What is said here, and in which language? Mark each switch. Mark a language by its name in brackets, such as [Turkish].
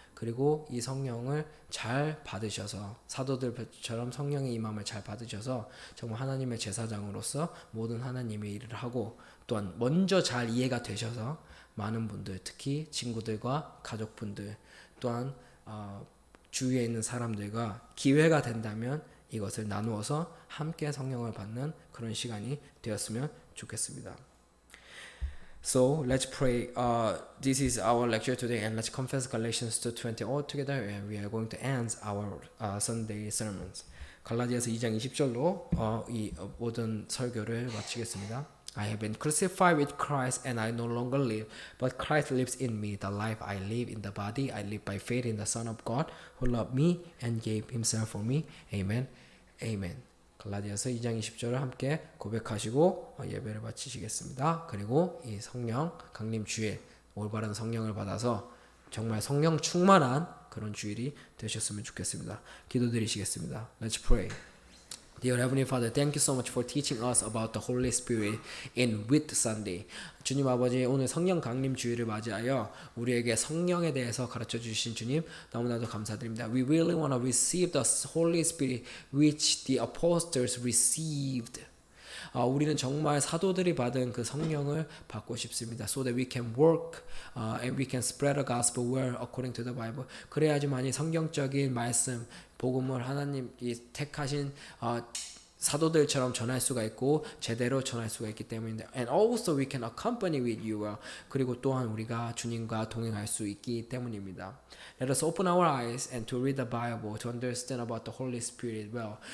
[Korean] 그리고 이 성령을 잘 받으셔서 사도들처럼 성령의 임함을 잘 받으셔서 정말 하나님의 제사장으로서 모든 하나님의 일을 하고 또한 먼저 잘 이해가 되셔서 많은 분들 특히 친구들과 가족분들 또한 주위에 있는 사람들과 기회가 된다면 이것을 나누어서 함께 성령을 받는 그런 시간이 되었으면 좋겠습니다. [English] So let's pray. This is our lecture today, and let's confess Galatians 2:20 all together, and we are going to end our Sunday sermons. [Korean] 갈라디아서 2장 20절로 이 모든 설교를 마치겠습니다. [English] I have been crucified with Christ, and I no longer live, but Christ lives in me. The life I live in the body, I live by faith in the Son of God, who loved me and gave Himself for me. Amen. Amen. [Korean] 갈라디아서 2장 20절을 함께 고백하시고 예배를 마치시겠습니다. 그리고 이 성령 강림 주일 올바른 성령을 받아서 정말 성령 충만한 그런 주일이 되셨으면 좋겠습니다. 기도드리시겠습니다. [English] Let's pray. Dear Heavenly Father, thank you so much for teaching us about the Holy Spirit in Whit Sunday. [Korean] 주님 아버지, 오늘 성령 강림 주일을 맞이하여 우리에게 성령에 대해서 가르쳐 주신 주님 너무나도 감사드립니다. [English] We really want to receive the Holy Spirit which the apostles received. [Korean] 우리는 정말 사도들이 받은 그 성령을 받고 싶습니다. [English] So that we can work and we can spread the gospel well according to the Bible. [Korean] 그래야지만이 성경적인 말씀, 복음을 하나님이 택하신 사도들처럼 전할 수가 있고 제대로 전할 수가 있기 때문인데 [English] and also we can accompany with you well. [Korean] 그리고 또한 우리가 주님과 동행할 수 있기 때문입니다. [English] Let us open our eyes and to read the Bible to understand about the Holy Spirit well.